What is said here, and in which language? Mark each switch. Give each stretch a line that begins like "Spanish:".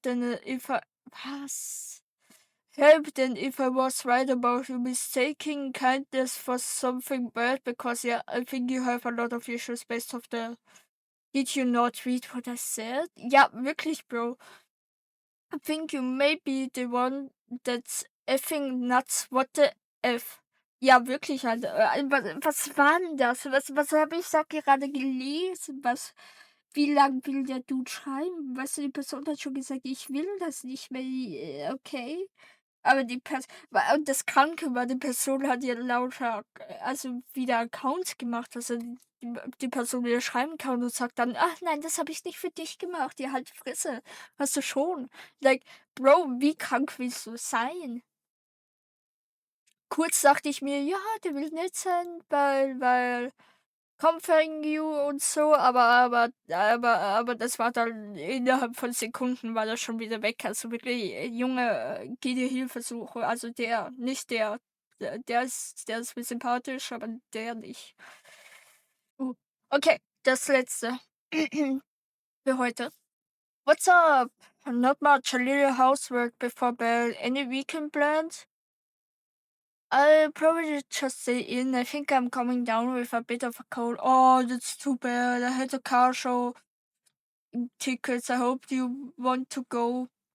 English: Then if I was help than if I was right about you mistaking kindness for something bad because yeah, I think you have a lot of issues based off the. Did you not read what I said?
German: Ja, wirklich, Bro.
English: I think you may be the one that's effing nuts. What the F?
German: Ja, wirklich, Alter. Was war denn das? Was habe ich da gerade gelesen? Wie lang will der Dude schreiben? Weißt du, die Person hat schon gesagt, ich will das nicht mehr. Okay. Aber und das Kranke war, die Person hat ja lauter also wieder Accounts gemacht, dass er die Person wieder schreiben kann und sagt dann: „Ach nein, das habe ich nicht für dich gemacht, ja, halt die Fresse. Hast du schon." Like, Bro, wie krank willst du sein? Kurz dachte ich mir: „Ja, der will nett sein, weil
English: comforting you
German: und so", aber das war dann innerhalb von Sekunden war das schon wieder weg. Also wirklich, Junge, geh dir Hilfe suchen. Also der, nicht der. Der ist mir sympathisch, aber der nicht. Okay, das Letzte für heute.
English: What's up? Not much, a little housework before bed. Any weekend plans? I'll probably just stay in. I think I'm coming down with a bit of a cold. Oh, that's too bad. I had a car show tickets. I hope you want to go.